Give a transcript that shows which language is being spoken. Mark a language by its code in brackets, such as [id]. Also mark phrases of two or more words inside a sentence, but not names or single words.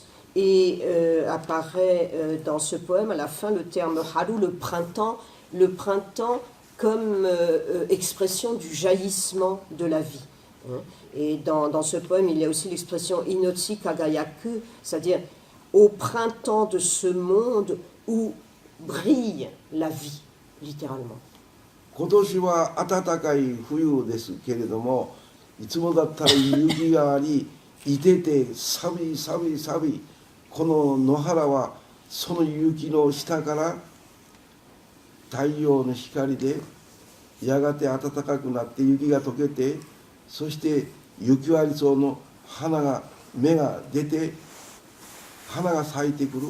[fr] Et apparaît dans ce poème à la fin le terme haru, le printemps comme expression du jaillissement de la vie. Et dans ce poème, il y a aussi l'expression [ja] 命輝く, [fr] c'est-à-dire au printemps de ce monde où brille la vie, littéralement. [ja] 今年は暖かい冬ですけれども、いつもだったら雪があり、いてて寒い寒い寒い。この野原はその雪の下から太陽の光でやがて暖かくなって雪が溶けて、そして雪割り草の芽が出て花が咲いてくる。